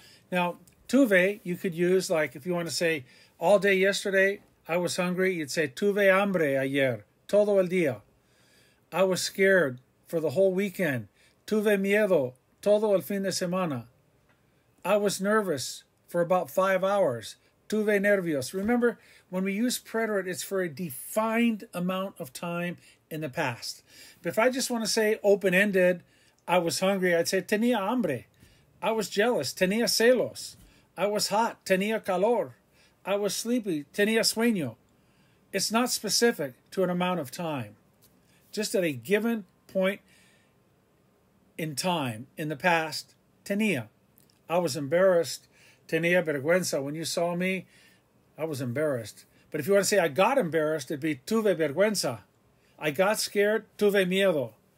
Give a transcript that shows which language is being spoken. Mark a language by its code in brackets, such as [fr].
[en] Now, tuve, you could use, like if you want to say, all day yesterday, I was hungry, you'd say, [es] tuve hambre ayer, todo el día. [en] I was scared for the whole weekend. [es] Tuve miedo, todo el fin de semana. [en] I was nervous for about 5 hours. [es] Tuve nervios. [en] Remember, when we use preterite, it's for a defined amount of time in the past. But if I just want to say open-ended, I was hungry, I'd say [es] tenía hambre. [en] I was jealous, [es] tenía celos. [en] I was hot, [es] tenía calor. [en] I was sleepy, [es] tenía sueño. [en] It's not specific to an amount of time. Just at a given point in time in the past, tenía. I was embarrassed, [es] tenía vergüenza. [en] When you saw me, I was embarrassed. But if you want to say I got embarrassed, it'd be [es] tuve vergüenza. [en] I got scared, [es] tuve miedo.